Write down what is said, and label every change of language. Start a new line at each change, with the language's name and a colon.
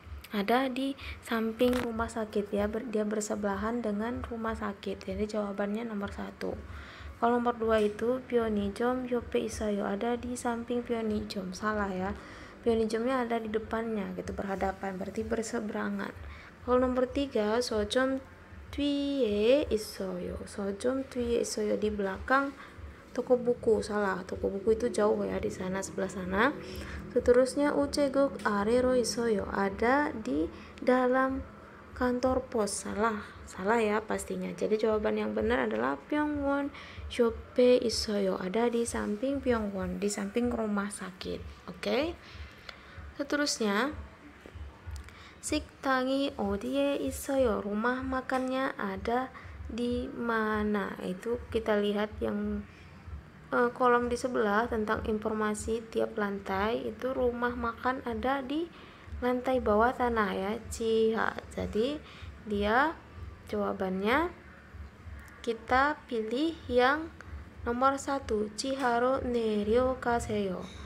Indonesian: Ada di samping rumah sakit ya, dia bersebelahan dengan rumah sakit. Jadi jawabannya nomor 1. Kalau nomor 2 itu
Korean: 편의점 옆에 있어요.
Indonesian: Ada di samping 편의점. Salah ya. 편의점nya ada di depannya gitu, berhadapan, berarti berseberangan. Kalau nomor 3
Korean: 서점 뒤에 있어요. 서점 뒤에 있어요,
Indonesian: di belakang toko buku. Salah, toko buku itu jauh ya, di sana sebelah sana. Seterusnya
Korean: 우체국 아래로 있어요.
Indonesian: Ada di dalam kantor pos. Salah ya pastinya. Jadi jawaban yang benar adalah
Korean: 병원 옆에 있어요.
Indonesian: Ada di samping 병원, di samping rumah sakit. Oke.
Korean: Seterusnya 식당이 어디에 있어요?
Indonesian: Rumah makannya ada di mana? Itu kita lihat yang kolom di sebelah tentang informasi tiap lantai. Itu rumah makan ada di lantai bawah tanah ya, 지하. Jadi dia jawabannya kita pilih yang nomor 1,
Korean: 지하로 내려가세요.